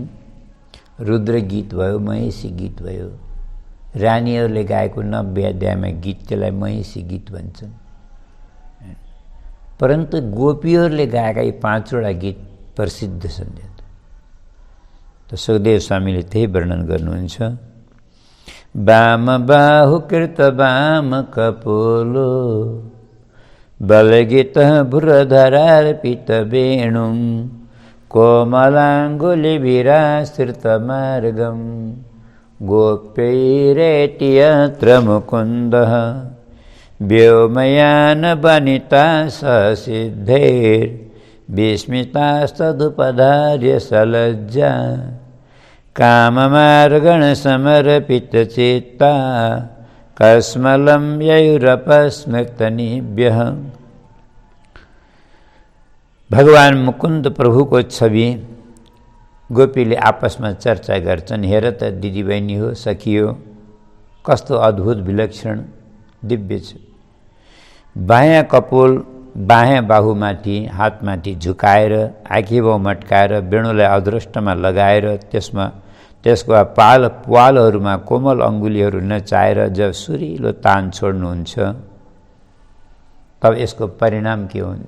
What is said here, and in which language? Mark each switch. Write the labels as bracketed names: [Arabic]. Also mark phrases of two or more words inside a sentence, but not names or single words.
[Nepali] रुद्र गीत भयो, महेशी गीत भयो। रानीहरूले गाएको 90 अध्यायमा गीत, त्यसलाई महेशी गीत भन्छन्। परन्तु गोपीहरूले गाएका यी 5वटा गीत प्रसिद्ध छन्। त सुखदेव स्वामीले त्यही वर्णन गर्नुहुन्छ। [Sanskrit] वाम बाहु कृत वाम कपोलो बलगीत भ्रुधरार्पित वेणुं कोमलाङ्गुलिभिराश्रित मार्गं गोप्यैरेति यत्र मुकुन्दः व्योमयान वनिता ससिद्धैर्विस्मितास्तदुपधार्य सलज्जा काममार्गण समर्पित चित्ता कस्मलं ययुरपस्मृतनिभ्यः। [Nepali] भगवान मुकुन्द प्रभुको छवि गोपीले आपसमा चर्चा गर्छन्। हेर त दिदीबहिनी हो, सखी हो, कस्तो अद्भुत विलक्षण दिव्य छ। बायाँ कपोल बायाँ बाहुमाथि हातमाथि झुकाएर आँखीभाउ मट्काएर वेणुलाई अदृष्टमा लगाएर त्यसको पालहरूमा कोमल अङ्गुलीहरू नचाएर जब सुरिलो तान छोड्नुहुन्छ तब यसको परिणाम के हुन्छ?